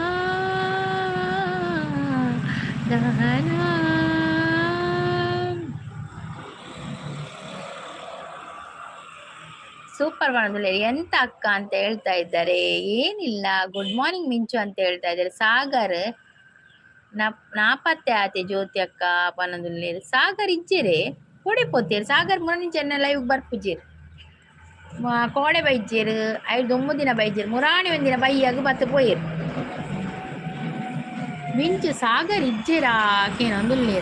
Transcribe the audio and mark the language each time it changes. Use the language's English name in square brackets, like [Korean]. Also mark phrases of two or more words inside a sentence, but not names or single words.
[Kannada] ಸೂಪರ್ ಮಾಡೋದಿಲ್ಲ. ಎಂತ ಅಕ್ಕ ಅಂತ ಹೇಳ್ತಾ ಇದ್ದಾರೆ. ಏನಿಲ್ಲ, [English] good morning [Kannada] ಮಿಂಚು ಅಂತ ಹೇಳ್ತಾ ಇದ್ದಾರೆ. [Tulu] ಸಾಗರ್ ನಾಪತ್ತೆ ಆತೆ ಜ್ಯೋತಿ ಅಕ್ಕ ಪನದುಲ್ಲೆ. ಸಾಗರ್ ಇಜ್ಜಿರೆ ಕೋಡೆ ಪೋತೀರಿ. ಸಾಗರ್ ಮುರನಿ ಚೆನ್ನ ಲೈವ್ ಬರ್ಪುಜೀರ್ ಕೋಡೆ ಬೈಜೀರ್ 5 ದಿನ ಬೈಜೀರ್ ಮುರಾಣಿ ಒಂದಿನ ಬೈಯಾಗ ಬತ್ತು ಪೋಯಿರ್. ಮಿಂಚು ಸಾಗರ್ ಇಜ್ಜಿರಾ ಕೇನೊಂದುಲ್ಲೇರು.